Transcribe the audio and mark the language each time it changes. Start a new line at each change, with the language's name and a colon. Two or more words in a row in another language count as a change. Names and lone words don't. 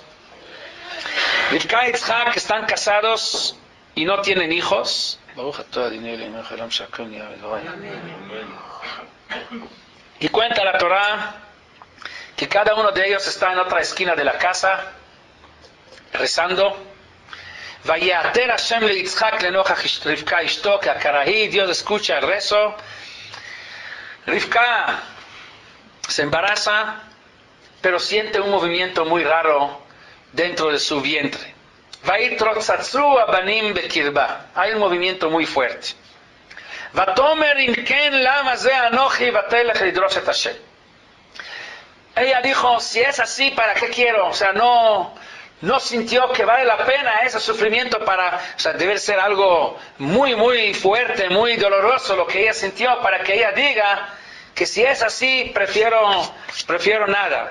Spanish: Rivka y Yitzhak están casados y no tienen hijos. Y cuenta la Torah que cada uno de ellos está en otra esquina de la casa rezando.
Hebrew: ויעתר השם ל יצחק לנכח רבקה אשתו כי עקרה היא.
Spanish: Dios escucha el rezo. Rivka se embaraza, pero siente un movimiento muy raro dentro de su vientre.
Hebrew: ויתרצצו הבנים בקרבה.
Spanish: Hay un movimiento muy fuerte.
Hebrew: ותאמר אם כן למה זה אנכי ותלך לדרוש את השם.
Spanish: Ella dijo, si es así, ¿para qué quiero? O sea, no sintió que vale la pena ese sufrimiento debe ser algo muy, muy fuerte, muy doloroso lo que ella sintió para que ella diga que si es así, prefiero nada.